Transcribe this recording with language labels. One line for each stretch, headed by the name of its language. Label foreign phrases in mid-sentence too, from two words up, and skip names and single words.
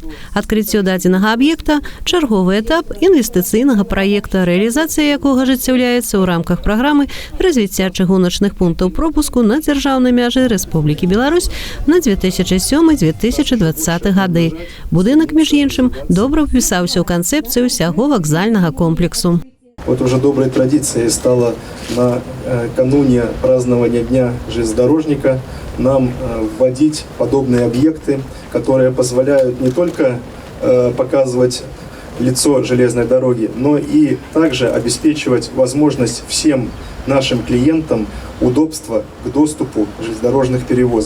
Belarusian: Адкрыццё дадзенага аб'екта – чарговы этап інвестыцыйнага праекта, рэалізацыя якога ажыццяўляецца ў рамках праграмы развіцця чыгуначных пунктаў пропуску на дзяржаўнай мяжы Рэспублікі Беларусь на 2007-2020 гады. Будынак, між іншым, добра впісаўся ў канцэпцыю ўсяго вакзальнага комплексу.
Russian: Вот уже доброй традицией стало накануне празднования Дня железнодорожника нам вводить подобные объекты, которые позволяют не только показывать лицо железной дороги, но и также обеспечивать возможность всем нашим клиентам удобства к доступу железнодорожных перевозок.